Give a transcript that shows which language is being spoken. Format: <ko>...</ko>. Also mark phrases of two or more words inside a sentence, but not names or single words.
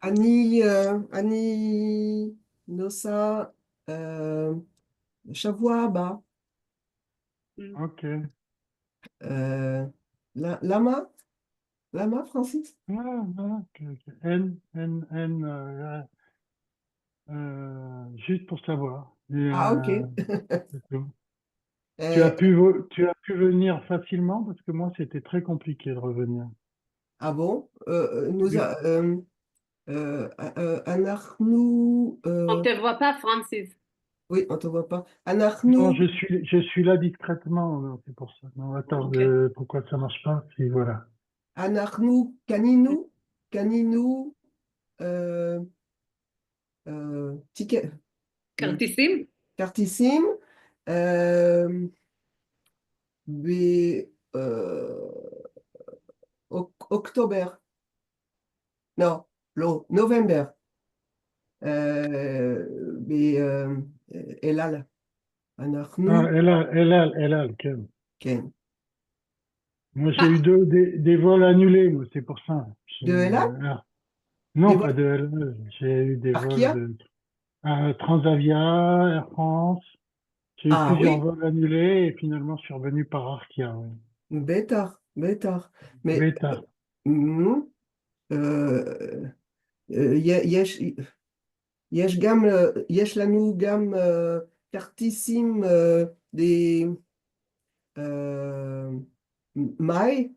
<he>אני נוסע אה, שבוע הבא. אוקיי. אה, למה? למה, פרנסיס? אוקיי, אוקיי. אין,</he> <fr>juste pour savoir. Ah, ok. C'est tout. Euh, Tu as pu venir facilement parce que moi, c'était très compliqué de revenir. ah bon? Oui.</fr> <he>אנחנו,</he> <fr>On ne te voit pas, Francis. oui, on te voit pas. Non,</fr> <he>אנחנו,</he> <fr>je suis là discrètement, alors c'est pour ça. Non, attends, Ok. pourquoi ça marche pas? Si, voilà.</fr> <he>אנחנו קנינו אה, ticket. כרטיסים? כרטיסים euh, באוקטובר, לא, לא, נובמבר, באל על. Ah, אנחנו,</he> <fr>Elal, quel.</fr> <he>כן.</he> <fr>Moi, j'ai eu Ah, des vols annulés, moi, c'est pour ça. de אל על? Des Non, pas vols de LE, j'ai eu des vols Arkia? de Transavia, Air France. J'ai eu Ah plusieurs oui, vols annulés et finalement, je suis revenu par Arkia. Oui.</fr> <he>בטח, בטח. Mais, Beta. mm, euh, יש, יש לנו גם כרטיסים אה, מאי,</he>